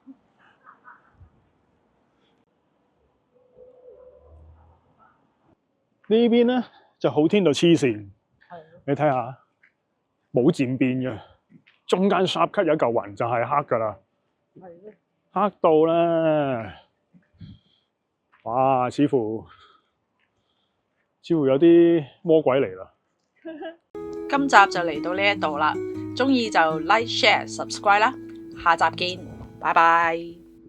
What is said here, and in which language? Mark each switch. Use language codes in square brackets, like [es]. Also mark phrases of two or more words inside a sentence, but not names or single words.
[yue] 呢邊咧就好天到黐線，你睇下冇漸變嘅，中間 [en] sharp cut [yue] 有一嚿雲就係黑㗎啦，黑到咧，哇！似乎有啲魔鬼嚟啦。今集就嚟到呢一度啦，鍾意就 [en] like、share、subscribe [yue] 啦，下集見，拜拜。